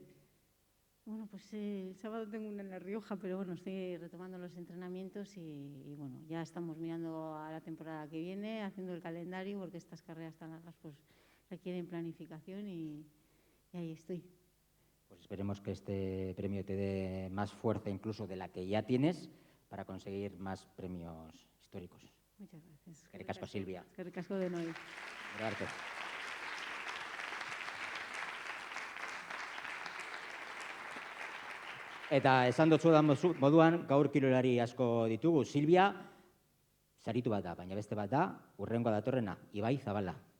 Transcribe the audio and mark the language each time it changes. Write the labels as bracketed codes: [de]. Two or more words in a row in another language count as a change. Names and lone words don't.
[es] Bueno, pues el sábado tengo una en La Rioja, pero bueno, estoy retomando los entrenamientos y bueno, ya estamos mirando a la temporada que viene, haciendo el calendario, porque estas carreras tan largas pues requieren planificación y ahí estoy. Pues esperemos que este premio te dé más fuerza incluso de la que ya tienes para conseguir más premios históricos. Muchas gracias. [eu] Eskerrik asko, Silvia. Eskerrik asko denoi. [es] Gracias. [eu] Eta esan dotzudan moduan, gaur kirolari asko ditugu. Silvia, saritu bat da, baina beste bat da, hurrengoa datorrena, Ibai Zabala.